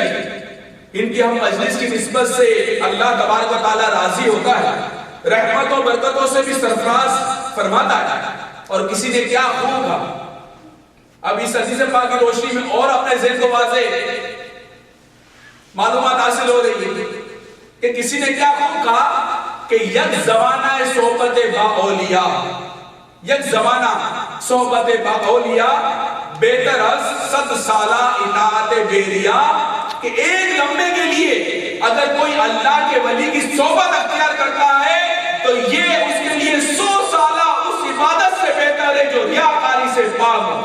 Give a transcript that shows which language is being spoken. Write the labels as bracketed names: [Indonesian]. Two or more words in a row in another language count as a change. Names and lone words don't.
[Urdu] ان کی ہم مجلس کی نسبت سے اللہ [Arabic] تبارک و تعالی [Urdu] راضی ہوتا ہے، رحمت و برکتوں سے بھی سرفراز فرماتا ہے. اور کسی نے کیا خوب کہا، اب اس حدیث پاک کی روشنی میں اور اپنے ذہن کو واضح معلومات حاصل ہو رہی ہے کہ کسی نے کیا خوب کہا کہ [Persian] یک زمانہ صحبت با اولیاء، یک زمانہ صحبت با اولیاء بہتر از 100 سالہ اطاعت بیریا. [Urdu] کہ ایک لمحے کے لیے اگر کوئی اللہ کے ولی کی صحبت اختیار کرتا ہے تو یہ اس کے لیے 100 سالہ اس عبادت سے بہتر ہے جو ریاکاری سے پاک ہو.